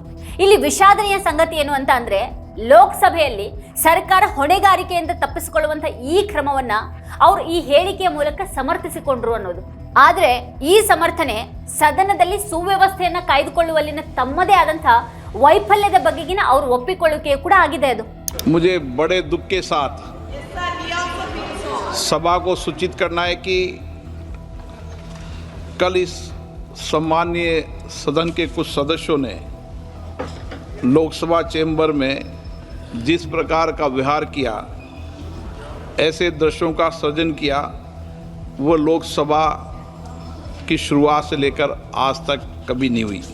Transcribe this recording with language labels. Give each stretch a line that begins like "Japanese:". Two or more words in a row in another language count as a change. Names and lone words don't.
Kannada: ಇಲ್ಲಿ ವಿಷಾದನೀಯ ಸಂಗತಿ ಏನು ಅಂತ ಅಂದ್ರೆ, ಲೋಕಸಭೆಯಲ್ಲಿ ಸರ್ಕಾರ ಹೊಣೆಗಾರಿಕೆಯಿಂದ ತಪ್ಪಿಸಿಕೊಳ್ಳುವಂತ ಈ ಕ್ರಮವನ್ನ ಅವರು ಈ ಹೇಳಿಕೆಯ ಮೂಲಕ ಸಮರ್ಥಿಸಿಕೊಂಡ್ರು ಅನ್ನೋದು. ಆದ್ರೆ ಈ ಸಮರ್ಥನೆ ಸದನದಲ್ಲಿ ಸುವ್ಯವಸ್ಥೆಯನ್ನ ಕಾಯ್ದುಕೊಳ್ಳುವಲ್ಲಿನ ತಮ್ಮದೇ ಆದಂತಹ ವೈಫಲ್ಯದ ಬಗೆಗಿನ ಅವರು ಒಪ್ಪಿಕೊಳ್ಳುವಿಕೆ ಕೂಡ ಆಗಿದೆ. ಅದು
Hindi: मुझे बड़े दुख के साथ सभा को सूचित करना है कि कल इस सम्मानीय सदन के कुछ सदस्यों ने लोकसभा चैम्बर में जिस प्रकार का व्यवहार किया, ऐसे दृश्यों का सृजन किया, वो लोकसभा की शुरुआत से लेकर आज तक कभी नहीं हुई।